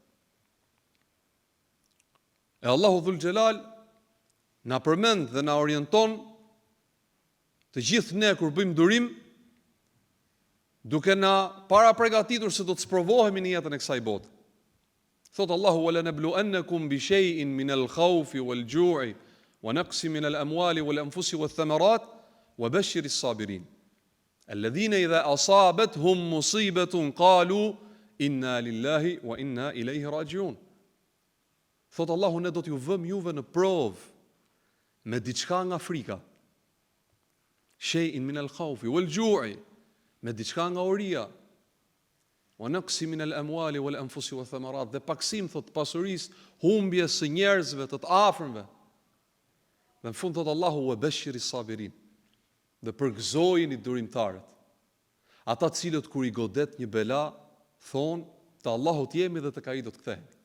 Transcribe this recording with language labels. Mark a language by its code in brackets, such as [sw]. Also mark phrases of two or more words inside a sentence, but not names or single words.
[sq] E Allahu [ar] ذو الجلال [sq] na përmend dhe na orienton të gjithë ne kur bëjmë durim, duke na para përgatitur se do të sprovohemi në jetën e kësaj bote. Thot Allahu: [ar] "ولنبلونكم بشيء من الخوف والجوع ونقص من الأموال والأنفس والثمرات وبشر الصابرين. الذين إذا أصابتهم مصيبة قالوا إنا لله وإنا إليه راجعون." [sq] Thot Allahu, ne do t'ju vëmë juve në provë me diçka nga frika. [ar] بشيء من الخوف والجوع, [sq] me diçka nga uria. [ar] ونقص من الأموال والأنفس والثمرات, [sq] dhe paksim thot pasurisë, humbjes së njerëzve të afërmve. Dhe në fund thot Allahu: [ar] "وبشر الصابرين." [sq] Dhe përgëzojini durimtarët. Ata të cilët kur i godet një bela, thonë, te Allahu jemi dhe tek ai do të kthehemi.